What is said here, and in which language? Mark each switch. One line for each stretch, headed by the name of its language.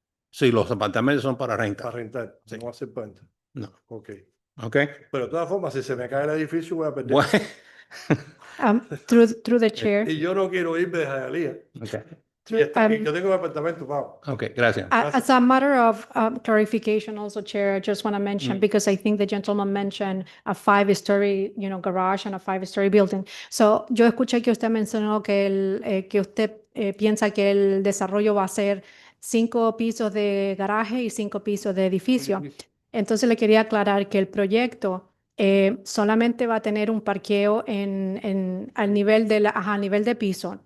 Spanish: Sí, los apartamentos son para renta. para rentar. Sí. No hace venta. No. Ok. Ok. Pero de todas formas, si se me cae el edificio, voy a perder. Bueno.
English: Through the chair.
Spanish: Y yo no quiero irme de Hialeah. Okay. Yo tengo un apartamento pago. Ok, gracias.
English: As a matter of clarification also, Chair, I just want to mention, because I think the gentleman mentioned a 5-story, garage and a 5-story building.
Spanish: So, yo escuché que usted mencionó que usted piensa que el desarrollo va a ser 5 pisos de garaje y 5 pisos de edificio. Entonces, le quería aclarar que el proyecto solamente va a tener un parqueo al nivel de piso.